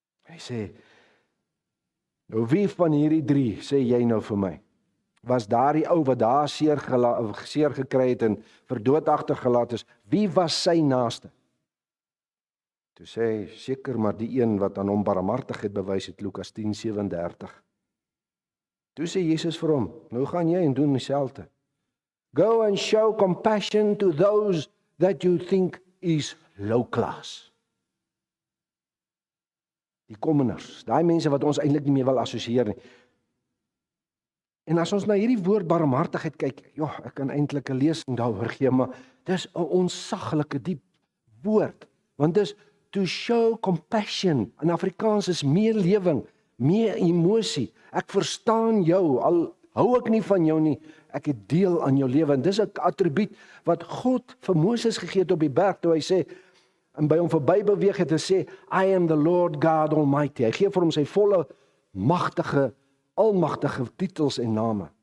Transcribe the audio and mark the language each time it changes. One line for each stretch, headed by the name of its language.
Afrikaans: Hy sê, nou wie van hierdie 3, sê jy nou vir my, was daardie ou wat daar seer gekry het en vir dood agtergelaat is, wie was sy naaste? Toe sê hy, seker maar die een wat aan hom barmhartigheid bewys het, Lukas 10:37. Toe sê Jesus vir hom, nou gaan jy en doen dieselfde.
English: Go and show compassion to those that you think is low class.
Afrikaans: Die kommeners, daai mense wat ons eintlik nie meer wil assosieer nie. En as ons na hierdie woord barmhartigheid kyk, ja, ek kan eintlik 'n lesing daaroor gee, maar dis 'n onsaglike diep woord, want dis
English: to show compassion.
Afrikaans: In Afrikaans is meer lewing, meer emosie. Ek verstaan jou, al hou ek nie van jou nie, ek het deel aan jou lewe. En dis 'n attribuut wat God vir Moses gegee het op die berg, toe hy sê, en by hom verby beweeg het en sê,
English: I am the Lord God Almighty.
Afrikaans: Hy gee vir hom sy volle, magtige, almagtige titels en name.